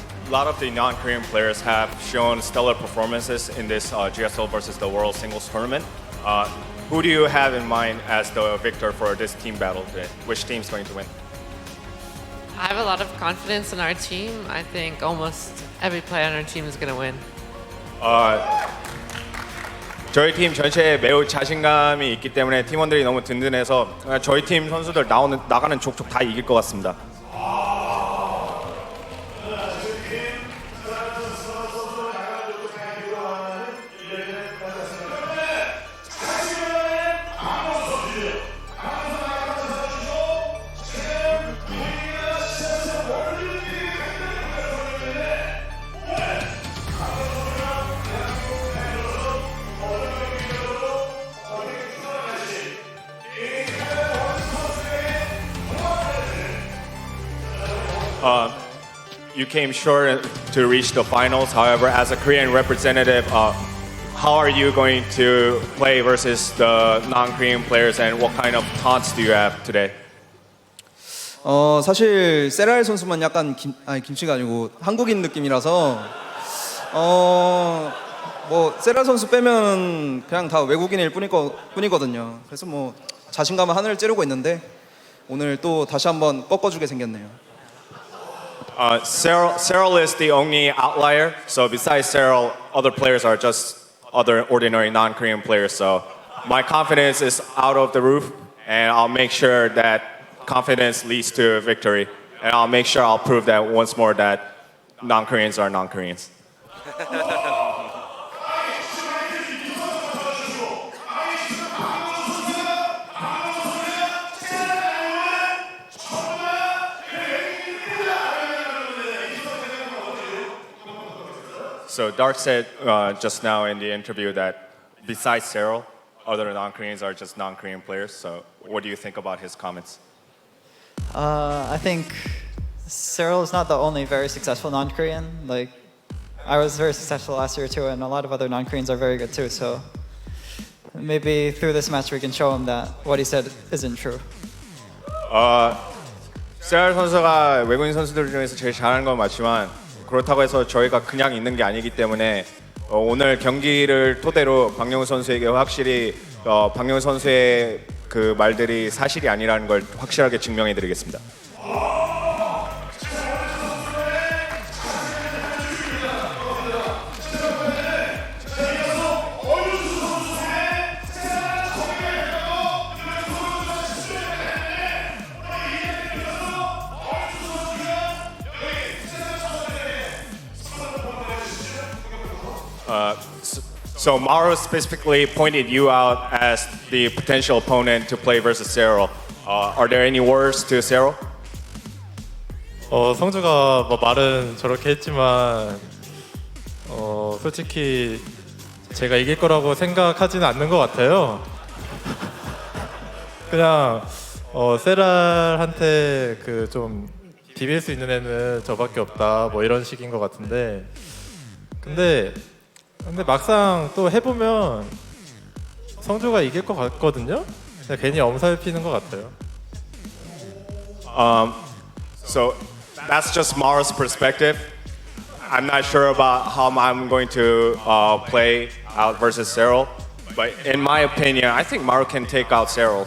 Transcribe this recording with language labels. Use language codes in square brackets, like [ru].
[en] A lot of the non-Korean players have shown stellar performances in this GSL versus the World Singles Tournament. who do you have in mind as the victor for this team battle today? Which team's going to win? I have a lot of confidence in our team. I think almost every player on our team is going to win. [ko] 저희 팀 전체에 매우 자신감이 있기 때문에 팀원들이 너무 든든해서 저희 팀 선수들 나가는 족족 다 이길 것 같습니다. [en] You came short to reach the finals. However, as a Korean representative, how are you going to play versus the non-Korean players, and what kind of taunts do you have today? [ko] 사실 세랄 선수만 약간 김치가 아니고 한국인 느낌이라서 뭐 세랄 선수 빼면 그냥 다 외국인일 뿐이거든요. 그래서 뭐 자신감은 하늘을 찌르고 있는데 오늘 또 다시 한번 꺾어주게 생겼네요. [en] Serral is the only outlier. So besides Serral, other players are just other ordinary non-Korean players. So my confidence is out of the roof, and I'll make sure that confidence leads to victory. And I'll make sure I'll prove that once more that non-Koreans are non-Koreans. So Dark said just now in the interview that besides Serral, other non-Koreans are just non-Korean players. So what do you think about his comments? I think Serral is not the only very successful non-Korean. Like, I was very successful last year too, and a lot of other non-Koreans are very good too. So maybe through this match we can show him that what he said isn't true. [ko] 세랄 선수가 외국인 선수들 중에서 제일 잘하는 건 맞지만 그렇다고 해서 저희가 그냥 있는 게 아니기 때문에 오늘 경기를 토대로 박영우 선수에게 확실히 박영우 선수의 그 말들이 사실이 아니라는 걸 확실하게 증명해드리겠습니다. [en] So Maru specifically pointed you out as the potential opponent to play versus Serral. Are there any words to Serral? [ko] 성주가 뭐 말은 저렇게 했지만 솔직히 제가 이길 거라고 생각하지는 않는 것 같아요. 그냥 세랄한테 그 좀 비빌 수 있는 애는 저밖에 없다 뭐 이런 식인 것 같은데 근데 막상 또 해보면 성주가 이길 것 같거든요. 그냥 괜히 엄살피는 것 같아요. [en] So that's just Maru's perspective. I'm not sure about how I'm going to play out versus Serral, but in my opinion, I think Maru can take out Serral.